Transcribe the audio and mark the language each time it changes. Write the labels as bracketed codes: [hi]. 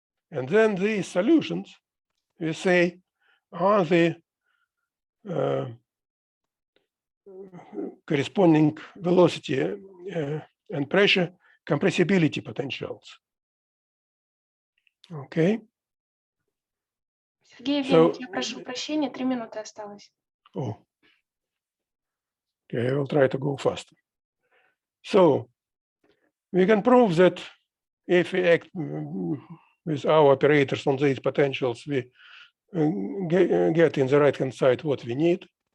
[en] And then these solutions, we say, are the corresponding velocity and pressure compressibility potentials. Okay. [ru] Сергей Евгеньевич, я прошу прощения, 3 минуты осталось. [en] Oh. Okay, I will try to go faster. So we can prove that if we act with our operators on these potentials, we get in the right-hand side what we need.